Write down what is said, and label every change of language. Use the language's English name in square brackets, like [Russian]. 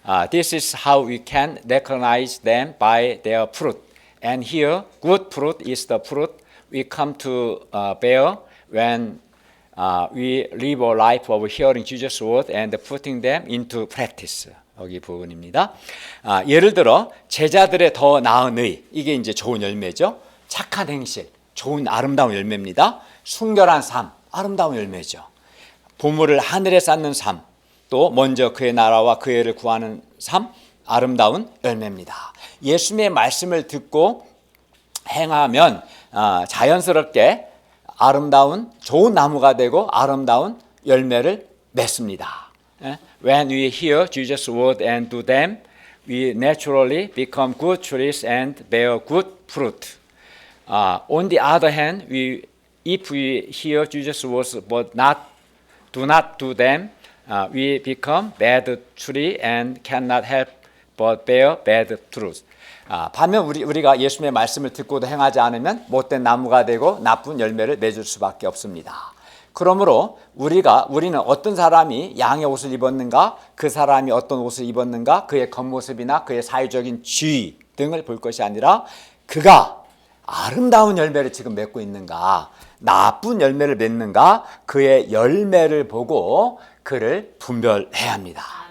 [English] This is how we can recognize them by their fruit. And here, good fruit is the fruit we come to bear when we live a life of hearing Jesus' word and putting them into practice. [Korean] 여기 부분입니다. 예를 들어 제자들의 더 나은 의, 이게 이제 좋은 열매죠. 착한 행실, 좋은 아름다운 열매입니다. 순결한 삶, 아름다운 열매죠. 보물을 하늘에 쌓는 삶, 또 먼저 그의 나라와 그의 의를 구하는 삶, 아름다운 열매입니다. 예수님의 말씀을 듣고 행하면 자연스럽게 아름다운 좋은 나무가 되고 아름다운 열매를 맺습니다. [English] When we hear Jesus' word and do them, we naturally become good trees and bear good fruit. On the other hand, if we hear Jesus' words but do not do them, we become bad tree and cannot help but bear bad fruit. [Korean] 반면 우리가 예수님의 말씀을 듣고도 행하지 않으면 못된 나무가 되고 나쁜 열매를 맺을 수밖에 없습니다. 그러므로 우리는 어떤 사람이 양의 옷을 입었는가, 그 사람이 어떤 옷을 입었는가, 그의 겉모습이나 그의 사회적인 지위 등을 볼 것이 아니라 그가 아름다운 열매를 지금 맺고 있는가, 나쁜 열매를 맺는가, 그의 열매를 보고 그를 분별해야 합니다.